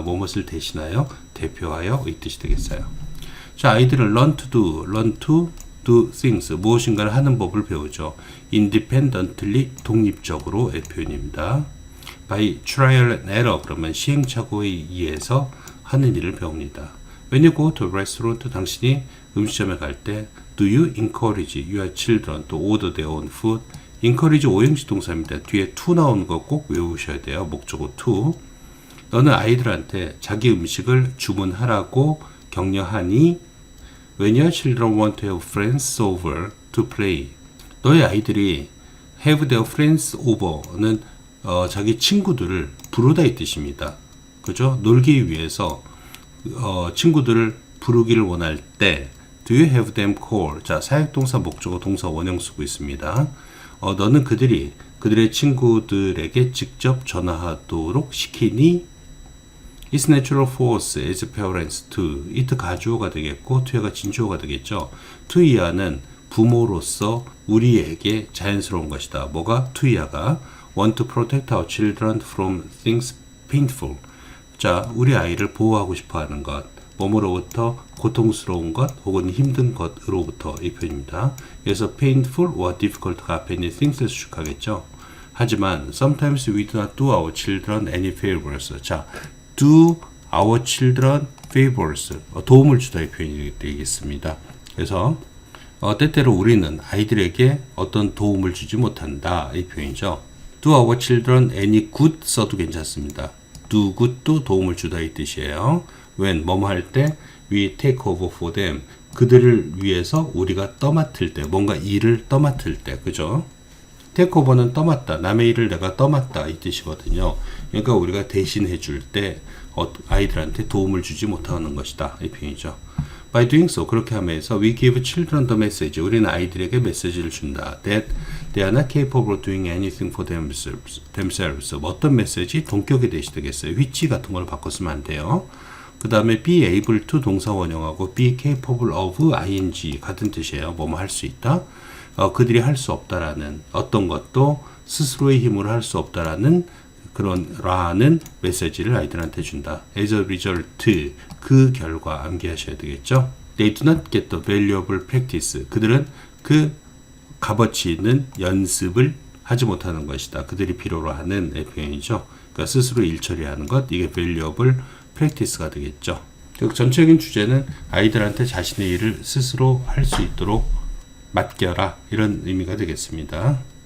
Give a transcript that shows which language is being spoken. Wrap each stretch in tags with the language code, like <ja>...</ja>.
<ko>무엇을 대신하여 대표하여 이 뜻이 되겠어요. 자, 아이들은</ko> <en>learn to do things</en> <ko>무엇인가를 하는 법을 배우죠. independently 독립적으로의 표현입니다.</ko> <en>by trial and error</en> <ko>그러면 시행착오에 의해서 하는 일을 배웁니다.</ko> <en>When you go to a restaurant</en> <ko>당신이 음식점에 갈 때</ko> <en>do you encourage your children to order their own food?</en> <ko>encourage 오형식 동사입니다. 뒤에 to 나오는 거 꼭 외우셔야 돼요. 목적어 to. 너는 아이들한테 자기 음식을 주문하라고 격려하니</ko> <en>When your children want to have friends over to play.</en> <ko>너의 아이들이 have their friends over는 자기 친구들을 부르다 이 뜻입니다. 그죠? 놀기 위해서 친구들을 부르기를 원할 때</ko> <en>Do you have them call?</en> <ko>자, 사역동사 목적어 동사 원형 쓰고 있습니다. 너는 그들의 친구들에게 직접 전화하도록 시키니?</ko> <en>It's natural for us as parents to.</en> <ko>it 가주어가 되겠고 to가 진주어가 되겠죠. to 이하는 부모로서 우리에게 자연스러운 것이다. 뭐가? to 이하가</ko> <en>want to protect our children from things painful.</en> <ko>자, 우리 아이를 보호하고 싶어 하는 것. 뭐뭐로부터 고통스러운 것 혹은 힘든 것으로부터 이 표현입니다. 그래서 painful or difficult가 앞에 있는 things를 수식하겠죠.</ko> <en>하지만 sometimes we do not do our children any favors.</en> <ko>자, do our children favors 도움을 주다 이 표현이 되겠습니다. 그래서 때때로 우리는 아이들에게 어떤 도움을 주지 못한다 이 표현이죠. do our children any good 써도 괜찮습니다. do good도 도움을 주다 이 뜻이에요. when 뭐뭐 할 때</ko> <en>we take over for them</en> <ko>그들을 위해서 우리가 떠맡을 때 뭔가 일을 떠맡을 때 그죠? 테이크오버는 떠맡다. 남의 일을 내가 떠맡다 이 뜻이거든요. 그러니까 우리가 대신해 줄 때 아이들한테 도움을 주지 못하는 것이다 이 표현이죠.</ko> <en>By doing so,</en> <ko>그렇게 하면서</ko> <en>we give children the message.</en> <ko>우리는 아이들에게 메시지를 준다.</ko> <en>That they are not capable of doing anything for themselves.</en> <ko>어떤 메시지? 동격에 대시되겠어요. which 같은 걸 바꿔 쓰면 안 돼요. 그 다음에 be able to 동사 원형하고 be capable of ing 같은 뜻이에요. 뭐뭐 할 수 있다. 그들이 할 수 없다라는 어떤 것도 스스로의 힘으로 할 수 없다라는 그런 라는 메시지를 아이들한테 준다. As a result, 그 결과 암기하셔야 되겠죠.</ko> <en>They do not get the valuable practice.</en> <ko>그들은 그 값어치 있는 연습을 하지 못하는 것이다. 그들이 필요로 하는 표현이죠. 그러니까 스스로 일 처리하는 것, 이게 valuable practice가 되겠죠. 즉 전체적인 주제는 아이들한테 자신의 일을 스스로 할 수 있도록 맡겨라 이런 의미가 되겠습니다.</ko>